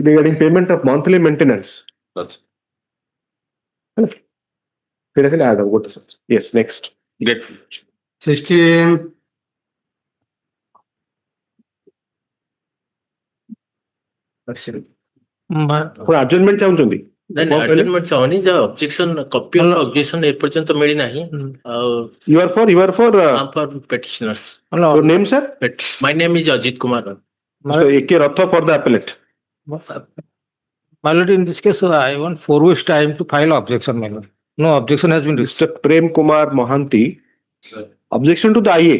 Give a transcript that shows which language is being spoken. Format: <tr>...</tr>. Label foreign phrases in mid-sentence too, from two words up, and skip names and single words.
<en>regarding payment of monthly maintenance. That's Yes, next. grateful. 16.</en> <or>Adjournment ଚାହୁଁଛନ୍ତି? adjournment ଚାହୁଁନି ଯେ</or> <en>objection copy of objection</en> <or>ଏପର୍ଯ୍ୟନ୍ତ ମିଳିନାହିଁ</or> <en>You are for for petitioners. your name, sir? My name is Ajit Kumar. Mr. A.K. Ratha for the appellate. My lord, in this case, I want 4 weeks time to file objection, my lord. No objection has been Mr. Prem Kumar Mohanty. Objection to the IA.</en>